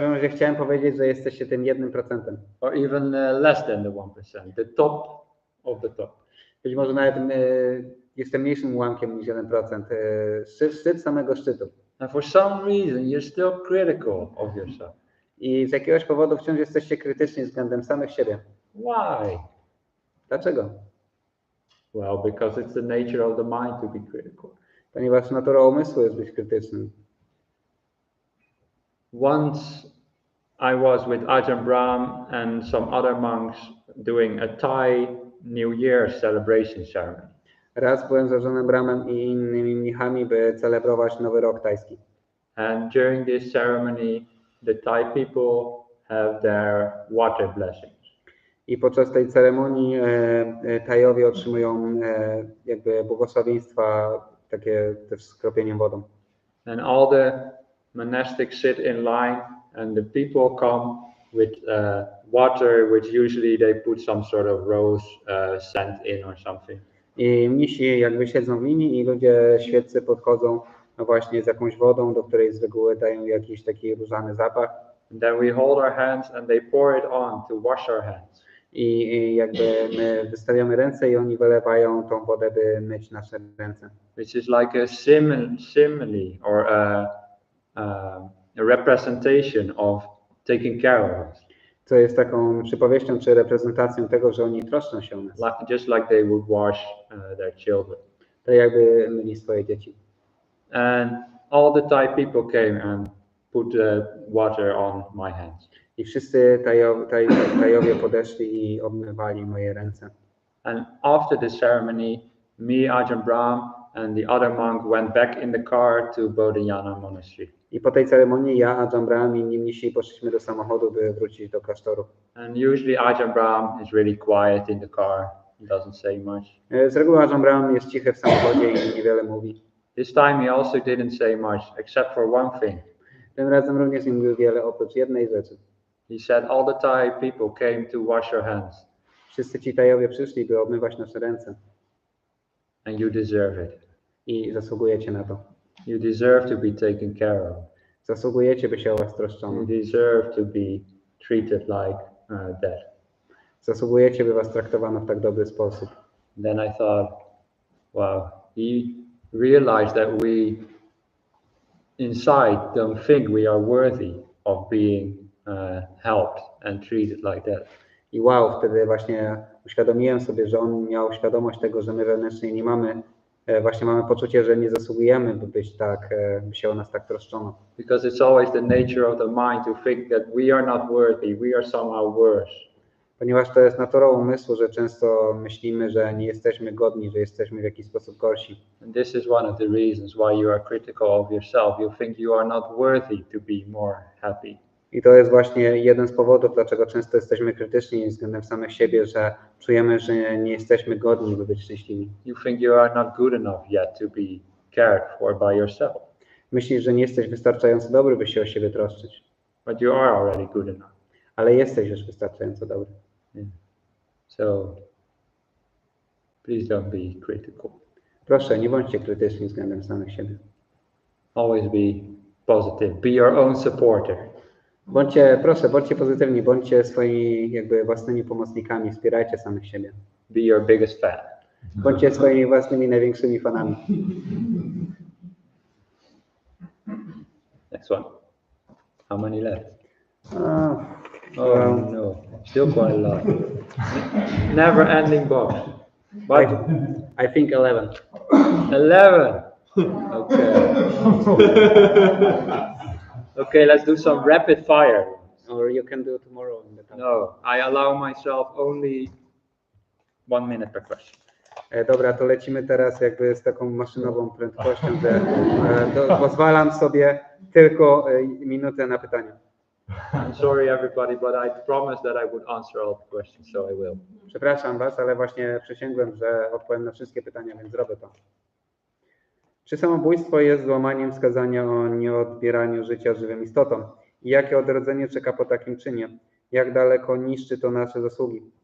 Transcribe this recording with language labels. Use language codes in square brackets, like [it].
[pl] Chciałem powiedzieć, że jesteście tym 1%. [en] Or even less than the 1%, the top of the top. [pl] Być może nawet jestem mniejszym ułamkiem niż 1%. Szczyt samego szczytu. [en] And for some reason you're still critical of yourself. [pl] I z jakiegoś powodu wciąż jesteście krytyczni względem samych siebie. [en] Why? [pl] Dlaczego? [en] Well, because it's the nature of the mind to be critical. [pl] Ponieważ natura umysłu jest być krytycznym. [en] Once I was with Ajahn Brahm and some other monks doing a Thai New Year celebration ceremony. [pl] Raz byłem z Ajahnem Brahmem i innymi mnichami, by celebrować Nowy Rok tajski. [en] And during this ceremony, the Thai people have their water blessings. [pl] I podczas tej ceremonii Tajowie otrzymują jakby błogosławieństwa takie też z kropieniem wodą. [en] And all the monastics sit in line and the people come with water, which usually they put some sort of rose scent in or something. [pl] I mnisi jakby siedzą w linii i ludzie świeccy podchodzą właśnie z jakąś wodą, do której z reguły dają jakiś taki różany zapach. [en] And then we hold our hands and they pour it on to wash our hands. [pl] I jakby my wystawiamy ręce i oni wylewają tą wodę, by myć nasze ręce. [en] Which is like a simile or a representation of taking care of us. [pl] Co jest taką przypowieścią czy reprezentacją tego, że oni troszczą się o nas. [en] Just like they would wash their children. [pl] To jakby myli swoje dzieci. [en] And all the Thai people came and put the water on my hands. [pl] I wszyscy Tajowie podeszli i obmywali moje ręce. [en] And after the ceremony, me, Ajahn Brahm, and the other monk went back in the car to Bodhayana Monastery. [pl] I po tej ceremonii ja, Ajahn Brahm i inni mnisi poszliśmy do samochodu, by wrócić do klasztoru. [en] And usually Ajahn Brahm is really quiet in the car. He doesn't say much. [pl] Z reguły Ajahn Brahm jest cichy w samochodzie i niewiele mówi. [en] This time he also didn't say much, except for one thing. [pl] Tym razem również nie mówił wiele, oprócz jednej rzeczy. [en] He said, all the Thai people came to wash your hands, [pl] Wszyscy ci Tajowie przyszli, by obmywać nasze ręce. [en] and you deserve it. [pl] I zasługujecie na to. [en] You deserve to be taken care of. [pl] Zasługujecie, by się o was troszczono. [en] You deserve to be treated like that. [pl] Zasługujecie, by was traktowano w tak dobry sposób. [en] Then I thought, wow, he realized that we inside don't think we are worthy of being helped and treated like that. [pl] I wow, wtedy właśnie uświadomiłem sobie, że on miał świadomość tego, że my wewnętrznie nie mamy, właśnie mamy poczucie, że nie zasługujemy, by być tak, by się o nas tak troszczono. [en] Because it's always the nature of the mind to think that we are not worthy, we are somehow worse. [pl] Ponieważ to jest naturą umysłu, że często myślimy, że nie jesteśmy godni, że jesteśmy w jakiś sposób gorsi. [en] And this is one of the reasons why you are critical of yourself. You think you are not worthy to be more happy. [pl] I to jest właśnie jeden z powodów, dlaczego często jesteśmy krytyczni względem samych siebie, że czujemy, że nie jesteśmy godni, by być szczęśliwi. [en] You think you are not good enough yet to be cared for by yourself. [pl] Myślisz, że nie jesteś wystarczająco dobry, by się o siebie troszczyć. [en] But you are already good enough. [pl] Ale jesteś już wystarczająco dobry. [en] Yeah. So please don't be critical. [pl] Proszę, nie bądźcie krytyczni względem samych siebie. [en] Always be positive. Be your own supporter. [pl] Proszę, bądźcie pozytywni, bądźcie swoimi jakby własnymi pomocnikami, wspierajcie samych siebie. [en] Be your biggest fan. [pl] Bądźcie swoimi własnymi największymi fanami. [en] Next one. How many left? Well, No, still quite a lot. Never ending box. But I think 11. 11. Okay. Okay, let's do some rapid fire. Or you can do tomorrow in the time. No, I allow myself only 1 minute per question. [pl] Dobra, to lecimy teraz jakby z taką maszynową prędkością, że pozwalam sobie tylko minutę na pytania. [en] I'm sorry everybody, but I promised that I would answer all the questions, so I will. [pl] Przepraszam was, ale właśnie przysięgłem, że odpowiem na wszystkie pytania, więc zrobię to. Czy samobójstwo jest złamaniem wskazania o nieodbieraniu życia żywym istotom? I jakie odrodzenie czeka po takim czynie? Jak daleko niszczy to nasze zasługi?